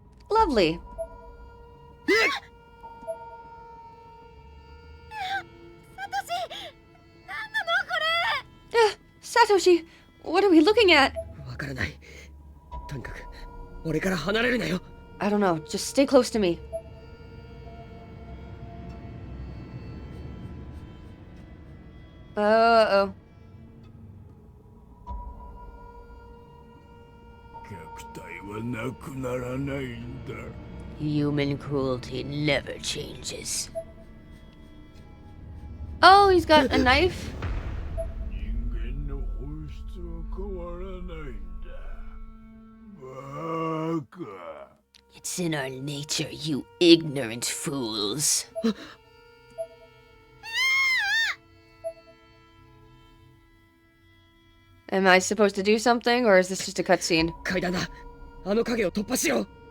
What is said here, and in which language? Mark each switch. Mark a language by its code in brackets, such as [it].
[en] Lovely. Satoshi, what are we looking at? [ja] わからない。とにかく、俺から離れるなよ。 [en] I don't know, just stay close to me. Uh-oh. [ja] 虐待はなくならないんだ。 [en] Human cruelty never changes. Oh, he's got a knife? [ja] 人間の本質は変わらないんだ。バカ。 [en] It's in our nature, you ignorant fools. Am I supposed to do something, or is this just a cutscene? [ja] 階段だ。あの影を突破しよう。